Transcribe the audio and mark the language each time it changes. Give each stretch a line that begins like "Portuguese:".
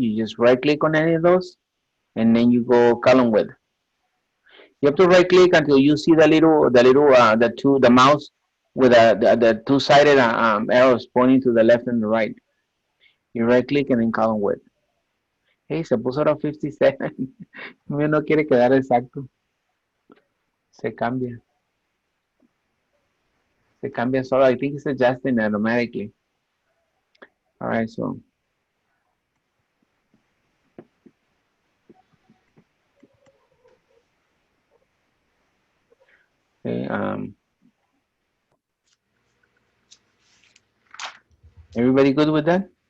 English: You just right click on any of those and then you go column width. You have to right click until you see the mouse with the two-sided arrows pointing to the left and the right. You right click and then column width. Hey,
Spanish: se puso ahora 57. No quiere quedar exacto. Se cambia. Se cambia solo.
English: I think it's adjusting automatically. All right, so. Okay, everybody good with that?